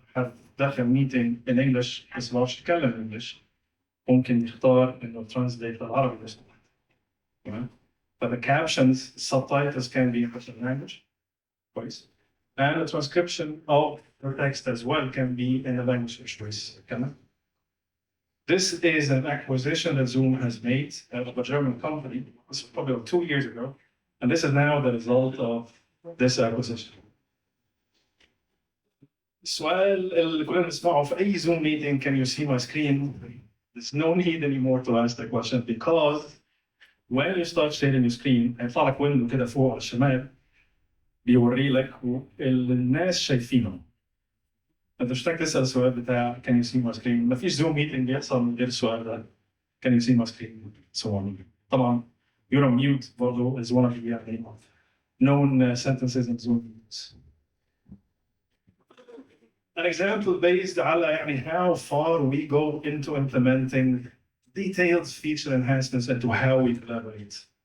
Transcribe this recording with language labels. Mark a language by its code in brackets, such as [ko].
[ar] have داخل [en] meeting in English [ar] بس ما بعرفش يتكلم English. ممكن يختار إنه translate للعربي بس. [en] But the captions, subtitles can be in different language. Voice. And the transcription of the text as well can be in the language of choice. This is an acquisition that Zoom has made of a German company. This was probably 2 years ago. And this is now the result of this acquisition. [ar] السؤال اللي كلنا بنسمعه في أي Zoom meeting, [en] can you see my screen? There's no need anymore to ask the question because when you start sharing your screen [ar] هيطلع لك window كده فوق على الشمال بيوري لك الناس شايفينه. انت مش محتاج تسال السؤال بتاع can you see my screen. مفيش زوم ميتنج بيحصل من غير السؤال ده [en] can you see my screen so on. طبعا you're on mute برضه is one of the known sentences in Zoom. an example based على يعني how far we go into implementing detailed feature enhancements into how we collaborate.